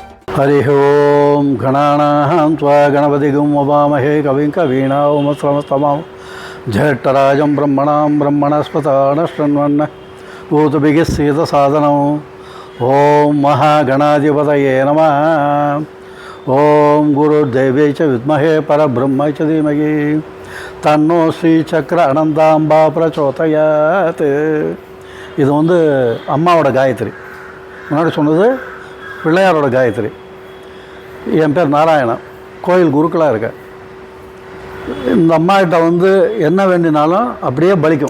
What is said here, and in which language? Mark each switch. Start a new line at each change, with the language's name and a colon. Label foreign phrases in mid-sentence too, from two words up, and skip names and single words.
Sanskrit: हरि ओम गणानां त्वा गणपतिगुं ववामहे कविं कवीनामुपमश्रवस्तमां ज्येष्ठराजं ब्रह्मणां ब्रह्मणस्पतानशृण्वन् भूतभिगस्येतसादनम् ओम महागणाधिपतये नमः। ओम गुरुदेव्यै च विद्महे परब्रह्मै च धीमहि तन्नो श्रीचक्र अनन्ताम्बा प्रचोदयात्।
Tamil: இது வந்து அம்மாவோட காயத்ரி, முன்னாடி சொன்னது பிள்ளையாரோட காயத்ரி. என் பேர் நாராயணன், கோயில் குருக்களாக இருக்கேன். இந்த அம்மாக்கிட்ட வந்து என்ன வேண்டினாலும் அப்படியே பலிக்கும்.